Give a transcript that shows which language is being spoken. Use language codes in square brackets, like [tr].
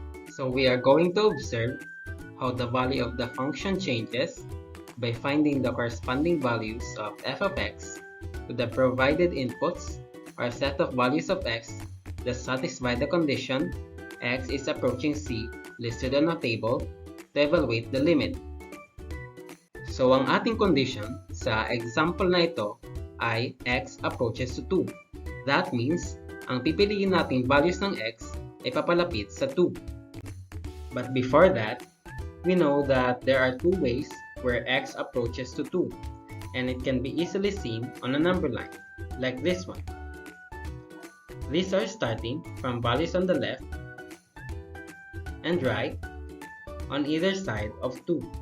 [en] So we are going to observe how the value of the function changes by finding the corresponding values of f of x to the provided inputs or set of values of x that satisfy the condition x is approaching c listed on a table to evaluate the limit. [tl] So ang ating condition sa example na ito ay [en] x approaches to 2. That means, [tl] ang pipiliin nating values ng x ay papalapit sa 2. [en] But before that, we know that there are two ways where x approaches to 2, and it can be easily seen on a number line, like this one. These are starting from values on the left and right on either side of 2.